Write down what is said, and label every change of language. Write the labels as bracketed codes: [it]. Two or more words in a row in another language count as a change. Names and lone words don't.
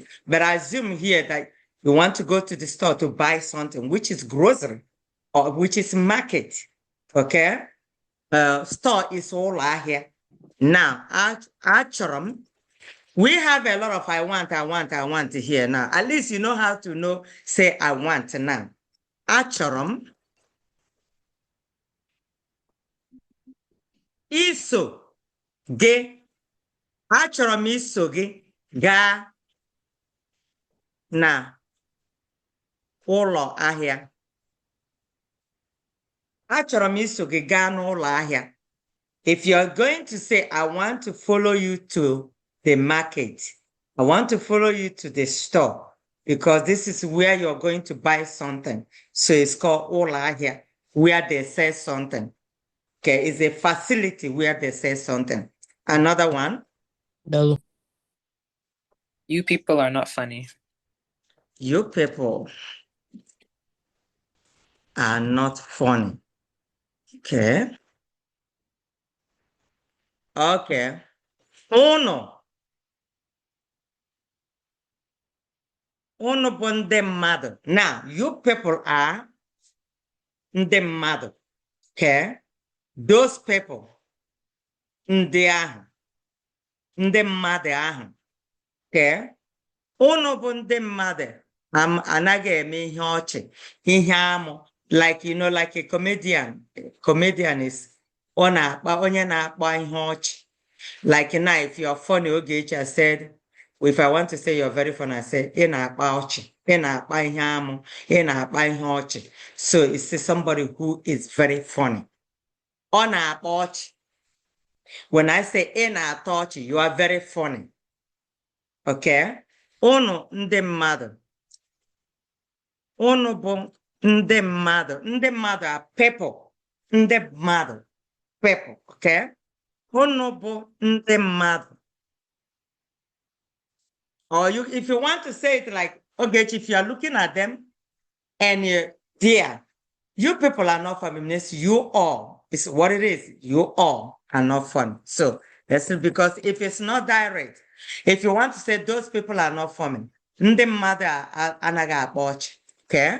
[en] But I assume here that you want to go to the store to buy something, which is grocery or which is market. Okay? Store is all out here. Now, actually, we have a lot of I want here now. At least you know how to say I want now. [ig] Achọrọ m iso gị. Achọrọ m iso gị gaa na ụlọ ahịa. Achọrọ m iso gị gaa n'ụlọ ahịa. [en] If you're going to say, I want to follow you to the market, I want to follow you to the store, because this is where you're going to buy something. So it's called [ig] ụlọ ahịa, [en] where they sell something. Okay, it's a facility where they sell something. Another one. [ig] Dalu. [en] You people are not funny. You people are not funny. Okay. Okay. [ig] Unu bụ ndị mmadụ. [en] Now, you people are [ig] ndị mmadụ. [en] Okay. Those people, [ig] ndị ahụ. Ndị mmadụ ahụ. Okay. Unu bụ ndị mmadụ. Anaghị eme ihe ọchị, ihe amụ. [en] Like, like a comedian. Comedian is [ig] onye na-akpa ihe ọchị. [en] Like now, if you're funny, Ogechi said, if I want to say you're very funny, I say, [ig] ị na-akpa ọchị, ị na-akpa ihe amụ, ị na-akpa ihe ọchị. [en] So it's somebody who is very funny. [ig] Ọ na-akpa ọchị. [en] When I say [ig] ị na-ata ọchị, [en] you are very funny. [ig] Okay? Unu ndị mmadụ. Unu bụ ndị mmadụ. Ndị mmadụ [en] are people. [ig] Ndị mmadụ. [en] People. Okay? [ig] Unu bụ ndị mmadụ. [en] Or if you want to say it like, okay, if you are looking at them and dear, you people are not funny. You all, it's what it is. You all are not funny. So that's because if it's not direct, if you want to say those people are not funny, [ig] ndị mmadụ anaghị akpa ọchị. Okay?